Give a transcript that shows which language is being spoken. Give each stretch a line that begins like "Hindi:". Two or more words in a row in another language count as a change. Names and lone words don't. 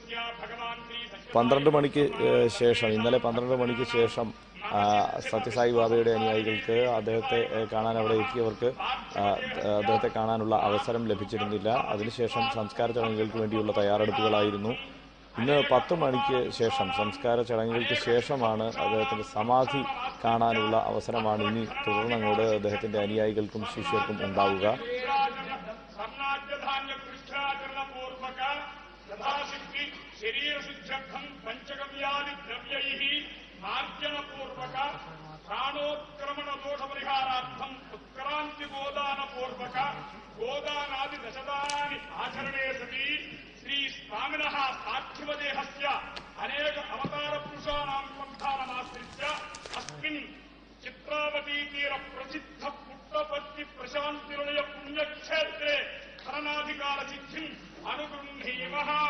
Malayalam: 12 മണിക്ക് ശേഷം ഇന്നലെ 12 മണിക്ക് ശേഷം സത്യസായി ബാബയുടെ അനുയായികൾക്ക് അദ്ദേഹത്തെ കാണാൻ അവിടെ എത്തിയവർക്ക് അദ്ദേഹത്തെ കാണാനുള്ള അവസരം ലഭിച്ചിരുന്നില്ല. അതിനുശേഷം സംസ്കാര ചടങ്ങുകൾക്ക് വേണ്ടിയുള്ള തയ്യാറെടുപ്പുകളായിരുന്നു. ഇന്ന് 10 മണിക്ക് ശേഷം സംസ്കാര ചടങ്ങുകൾക്ക് ശേഷമാണ് അദ്ദേഹത്തിന്റെ സമാധി കാണാനുള്ള അവസരമാണ് ഇനി തുടർന്നങ്ങോട്ട് അദ്ദേഹത്തിന്റെ അനുയായികൾക്കും ശിഷ്യർക്കും ഉണ്ടാവുക.
Sanskrit: मार्जनपूर्वक प्राणोत्क्रमण दोष परिहारार्थम उत्क्रांति गोदान पूर्वक गोदानादि दशदानि आचरणे सति श्री स्वामिनः पार्थिवदेहस्य अनेक अवतार पुरुषाणां संस्थानमाश्रित्य अस्मिन् चित्रावती तीर प्रसिद्ध पुट्टपत्ति प्रशान्तिनिलय पुण्यक्षेत्रे खननाधिकार सिद्धिम् अनुगृह्णीमः.